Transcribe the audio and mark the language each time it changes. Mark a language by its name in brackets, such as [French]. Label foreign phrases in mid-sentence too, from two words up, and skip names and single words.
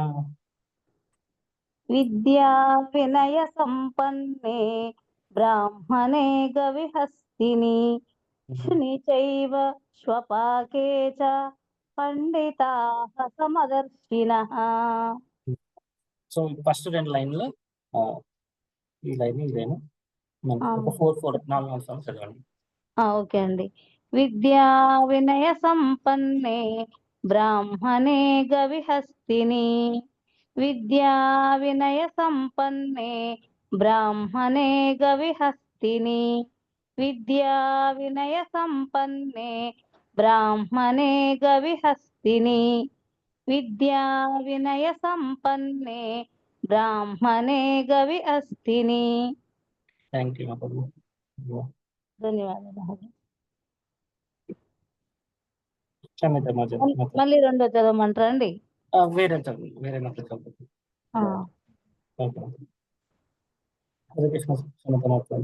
[Sanskrit] విద్యా వినయ సంపన్నే బ్రాహ్మణే గవిహస్తిని శుని చైవ శ్వపాకే చ పండితాః సమదర్శినః. [Telugu] సో, ఫస్ట్ 2 లైన్లు ఈ లైన్ ఇదేనా? ఒక 4 సార్లు చదవండి. ఓకే అండి. [Sanskrit] విద్యా వినయ సంపన్నే బ్రాహ్మణే గవిహస్తిని విద్యా వినయ సంపన్నే బ్రాహ్మణే గవిహస్తిని విద్యా వినయ సంపన్నే బ్రాహ్మణే గవిహస్తిని విద్యా వినయ సంపన్నే బ్రాహ్మణే గవిహస్తిని. [English] thank you మాతాజీ. [Telugu] ధన్యవాదాలు. క్షమిత మాతాజీ. మళ్ళీ రెండో చదవమంటారా అండి? వేరే మాతాజీ చదువుతాను. ఓకే. హరే కృష్ణ క్షమిత మాతాజీ.